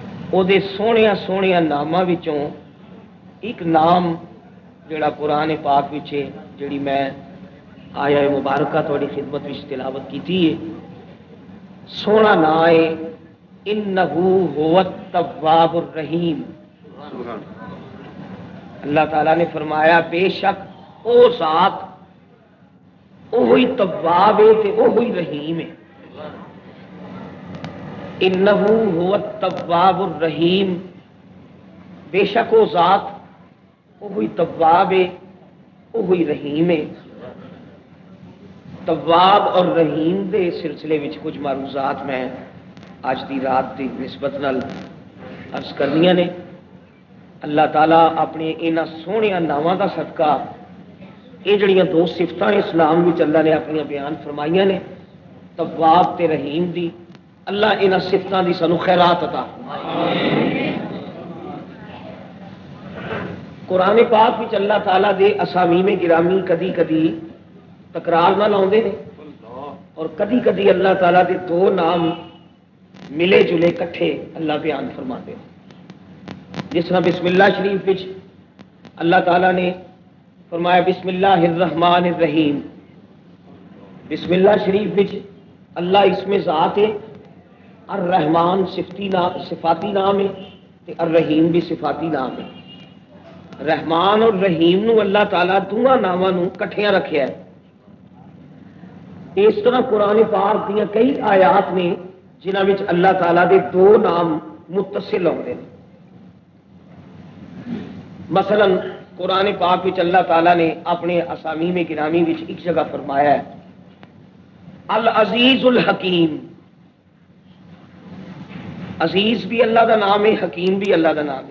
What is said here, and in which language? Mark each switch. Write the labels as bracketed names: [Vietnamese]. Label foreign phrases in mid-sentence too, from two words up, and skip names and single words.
[Punjabi] وہ سوہنیا سوہنیا ناماں وچوں ایک نام جڑا قرآن پاک وچ ہے، جڑی میں آیا مبارکہ تھوڑی خدمت وچ تلاوت کیتی ہے، سونا نام ہے [Arabic] انہو هو التواب الرحیم۔ [Punjabi] اللہ تعالیٰ نے فرمایا بے شک او ذات اوہی تواب ہے تے اوہی رحیم ہے۔ [Arabic] انہو هو التواب الرحیم، [Punjabi] بے شک او ذات اوہی تواب ہے اوہی رحیم ہے۔ تواب اور رحیم دے سلسلے وچ کچھ معروضات میں اج دی رات دی نسبت نال عرض کرنیاں نے۔ اللہ تعالیٰ اپنے انہاں سوہنیاں ناواں دا صدقہ یہ جڑیاں دو صفتاں اس نام وچ اللہ نے اپنی بیان فرمائیاں نے، تواب تے رحیم دی، اللہ انہاں صفتاں دی سانو خیرات عطا فرمائے۔ قرآن پاک وچ اللہ تعالیٰ دے اسامیم گرامی کدی کدی تکرار نہ لاؤندے نے، اور کدی کدی اللہ تعالیٰ دے دو نام ملے جلے کٹھے اللہ بیان فرماتے ہیں۔ جس طرح بسم اللہ شریف وچ اللہ تعالیٰ نے فرمایا [Arabic] بسم اللہ الرحمن الرحیم، [Punjabi] بسم اللہ شریف وچ اللہ اسم ذات ہے، الرحمن صفاتی نام ہے تے الرحیم بھی صفاتی نام ہے۔ رحمان اور رحیم نو اللہ تعالیٰ دونوں ناماں نو کٹھیاں رکھیا ہے۔ اس طرح قرآن پاک دیاں کئی آیات نے جنہاں وچ اللہ تعالیٰ دے دو نام متصل ہوندے ہیں۔ مثلا قرآن پاک وچ اللہ تعالیٰ نے اپنے اسامیم گرامی وچ ایک جگہ فرمایا ہے [Arabic] العزیز الحکیم۔ [Punjabi] عزیز بھی اللہ دا نام ہے، حکیم بھی اللہ دا نام ہے۔